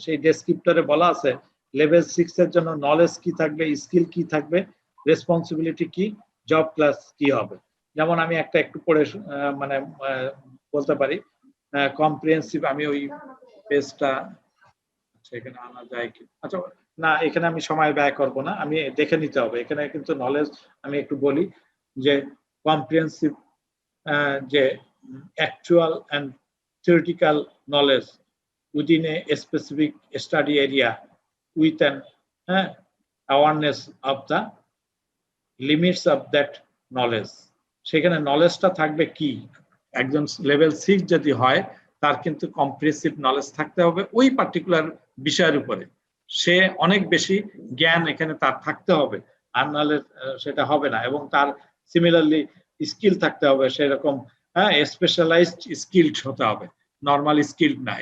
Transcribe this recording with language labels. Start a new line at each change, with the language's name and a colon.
Bangla: সেই ডেসক্রিপ্টরে বলা আছে লেভেল 6 এর জন্য নলেজ কি থাকবে, স্কিল কি থাকবে, রেসপন্সিবিলিটি কি, জব ক্লাস কি হবে। যেমন আমি একটু পড়ে মানে বলতে পারি, কম্প্রিহেন্সিভ, আমি ওই পেজটা এখানে আনা যায় কি, আচ্ছা না এখানে আমি সময় ব্যয় করব না, আমি দেখে নিতে হবে। এখানে কিন্তু নলেজ আমি একটু বলি যে
English: Comprehensive, যে actual and theoretical knowledge within a specific study area with an awareness of the limits of that knowledge।
Bangla: সেখানে নলেজটা থাকবে কি, একজন লেভেল 6 যদি হয় তার কিন্তু কম্প্রিহেন্সিভ নলেজ থাকতে হবে ওই পার্টিকুলার বিষয়ের উপরে, সে অনেক বেশি জ্ঞান এখানে তার থাকতে হবে, আর নাহলে সেটা হবে না। এবং তার সিমিলারলি স্কিল থাকতে হবে সেরকম, স্পেশালাইজড স্কিলড হতে হবে, নর্মাল স্কিল না।